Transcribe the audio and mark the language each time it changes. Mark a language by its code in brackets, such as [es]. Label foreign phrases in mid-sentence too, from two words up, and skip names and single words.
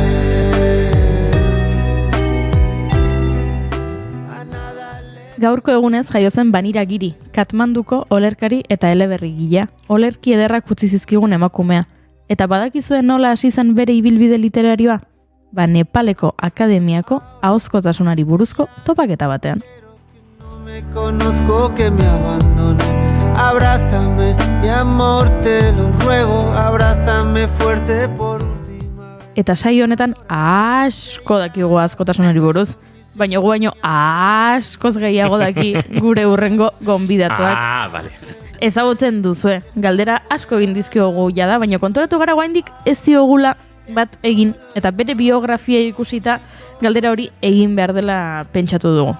[eu] Gaurko egunez jaio zen Banira Giri, Katmanduko olerkari eta eleberri gila. Olerki ederrak utzi zizkigun emakumea. Eta badakizuen nola hasi zen bere ibilbide literarioa? Nepaleko Akademiako ahozkotasunari buruzko topaketa batean. [es] me conozco que me abandone. Abrázame, mi amor, te lo ruego. Abrázame fuerte por última vez. [eu] Eta saio honetan asko dakigu askotasunari buruz, baina gu baino askoz gehiago daki gure urrengo gonbidatuak. Vale. Ezagutzen duzue, galdera asko egin dizkiogu jada, baina konturatu gara oraindik ez diogula bat egin, eta bere biografia ikusita galdera hori egin behar dela pentsatu dugu.